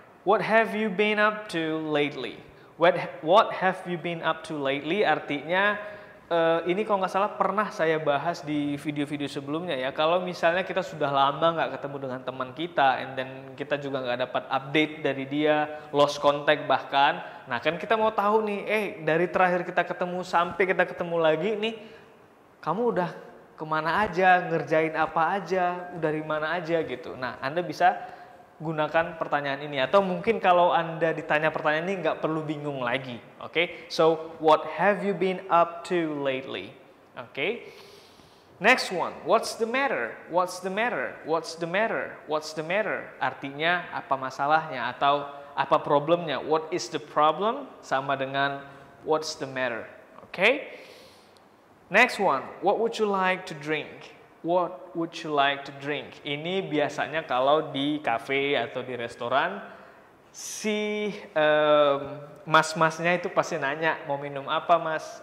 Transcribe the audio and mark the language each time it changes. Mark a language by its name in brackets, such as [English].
[English] What have you been up to lately? What have you been up to lately? [Indonesian] Artinya ini kalau nggak salah pernah saya bahas di video-video sebelumnya ya. Kalau misalnya kita sudah lama nggak ketemu dengan teman kita, [English] and then [Indonesian] kita juga nggak dapat update dari dia, [English] lost contact [Indonesian] bahkan. Nah kan kita mau tahu nih, dari terakhir kita ketemu sampai kita ketemu lagi nih, kamu udah kemana aja, ngerjain apa aja, udah dari mana aja gitu. Nah Anda bisa gunakan pertanyaan ini, atau mungkin kalau Anda ditanya pertanyaan ini nggak perlu bingung lagi. [English] Oke, so what have you been up to lately? Oke, next one, what's the matter? What's the matter? What's the matter? What's the matter? [Indonesian] Artinya apa masalahnya atau apa problemnya? [English] What is the problem? [Indonesian] Sama dengan [English] what's the matter? Oke, next one, what would you like to drink? What would you like to drink? [Indonesian] Ini biasanya kalau di kafe atau di restoran, si mas-masnya itu pasti nanya, mau minum apa mas?